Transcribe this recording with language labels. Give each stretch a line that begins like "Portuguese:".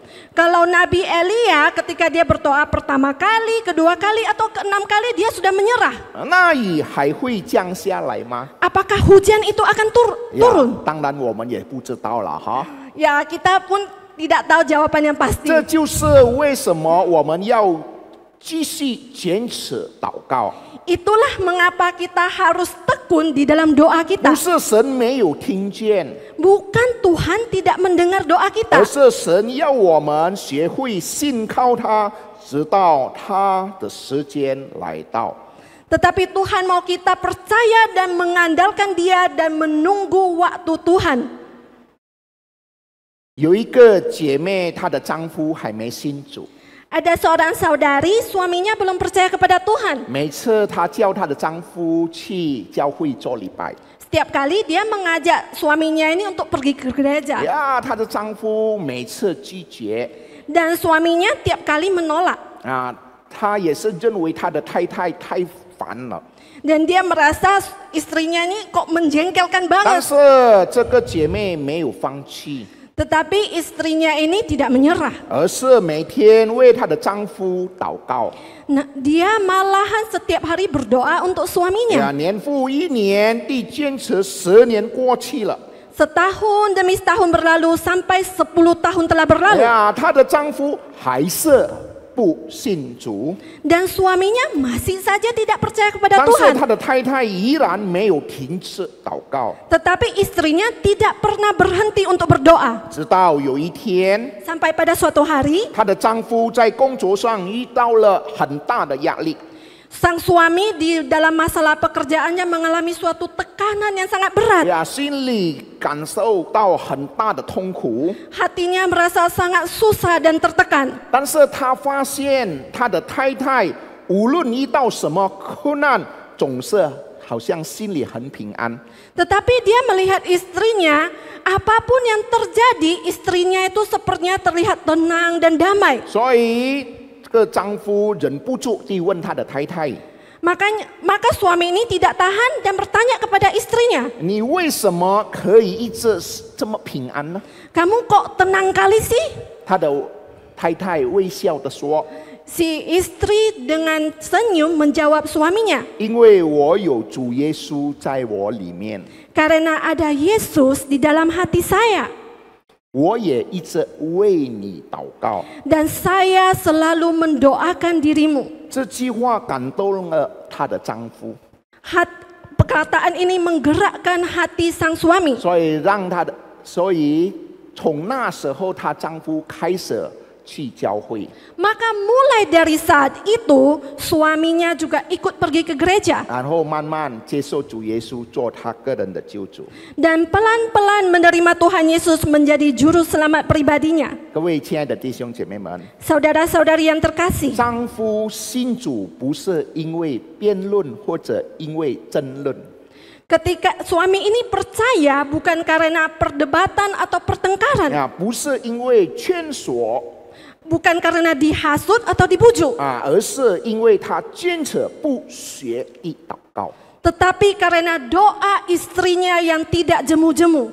Indonesian: kalau Nabi Elia ketika dia berdoa pertama kali, kedua kali atau ke-6 kali dia sudah menyerah.
Chinese: 那雨还会降下来吗？
Indonesian: Apakah hujan itu akan turun?
Chinese: 当然我们也不知道了哈。
Indonesian: Ya, kita pun tidak tahu jawaban yang pasti.
Chinese: 这就是为什么我们要继续坚持祷告。
Indonesian: Itulah mengapa kita harus tekun di dalam doa
Chinese: 不
Indonesian: kita.
Chinese: 是神没有听见，
Indonesian: Bukan Tuhan tidak mendengar doa
Chinese: 而
Indonesian: kita.
Chinese: 是神要我们学会信靠他，直到他的时间来到。
Indonesian: Tetapi Tuhan mau kita percaya dan mengandalkan Dia dan menunggu waktu Tuhan.
Chinese: 有一个姐妹，她的丈夫还没信主，
Indonesian: Ada seorang saudari, suaminya belum percaya kepada Tuhan.
Chinese: 每次她叫她的丈夫去教会做礼拜，
Indonesian: Setiap kali dia mengajak suaminya ini untuk pergi ke gereja.
Chinese: 呀，她的丈夫每次拒绝，
Indonesian: Dan suaminya tiap kali menolak.
Chinese: 啊，她也是认为她的太太太烦了。
Indonesian: Dan dia merasa istrinya ini kok menjengkelkan
Chinese: 但
Indonesian: banget.
Chinese: 是这个姐妹没有放弃，
Indonesian: Tetapi istrinya ini tidak menyerah.
Chinese: 而是每天为她的丈夫祷告。
Indonesian: Nah, dia malahan setiap hari berdoa untuk
Chinese: 呀，
Indonesian: suaminya.
Chinese: 年复一年地坚持，10年过去了。
Indonesian: Setahun demi setahun berlalu sampai 10 tahun telah berlalu.
Chinese: 呀，她的丈夫还是不信主，
Indonesian: Dan suaminya masih saja tidak percaya kepada
Chinese: 但是
Indonesian: Tuhan.
Chinese: 她的太太依然没有停止祷告，
Indonesian: Tetapi istrinya tidak pernah berhenti untuk berdoa.
Chinese: 直到有一天，
Indonesian: Sampai pada suatu hari,
Chinese: 她的丈夫在工作上遇到了很大的压力，
Indonesian: sang suami di dalam masalah pekerjaannya mengalami suatu tekanan yang sangat berat.
Chinese: 呀，心里感受到很大的痛苦。
Indonesian: Hatinya merasa sangat susah dan tertekan.
Chinese: 但是他发现他的太太无论遇到什么困难，总是好像心里很平安。
Indonesian: Tetapi dia melihat istrinya, apapun yang terjadi, istrinya itu sepertinya terlihat tenang dan damai.
Chinese: 所以这个丈夫忍不住地问他的太太
Indonesian: Maka suami ini tidak tahan dan bertanya kepada istrinya,
Chinese: 你为什么可以一直这么平安呢？
Indonesian: kamu kok tenang kali sih?
Chinese: 他的太太微笑地说
Indonesian: Si istri dengan senyum menjawab suaminya,
Chinese: 因为我有主耶稣在我里面，
Indonesian: karena ada Yesus di dalam hati saya.
Chinese: 我也一直为你祷告。
Indonesian: Dan saya selalu mendoakan dirimu.
Chinese: 这句话感动了她的丈夫，
Indonesian: Perkataan ini menggerakkan hati sang suami.
Chinese: 所以从那时候，她丈夫开始去教会，
Indonesian: Maka mulai dari saat itu suaminya juga ikut pergi ke gereja.
Chinese: 然后慢慢接受主耶稣做他个人的救主。
Indonesian: Dan pelan-pelan menerima Tuhan Yesus menjadi juru selamat pribadinya.
Chinese: 各位亲爱的弟兄姐妹们，
Indonesian: Saudara-saudari yang terkasih,
Chinese: 丈夫信主不是因为辩论或者因为争论，
Indonesian: ketika suami ini percaya bukan karena perdebatan atau pertengkaran,
Chinese: 不是因为劝说
Indonesian: bukan karena dihasut atau dibujuk,
Chinese: 而是因为他坚持不学地祷告。
Indonesian: tetapi karena doa istrinya yang tidak jemu-jemu.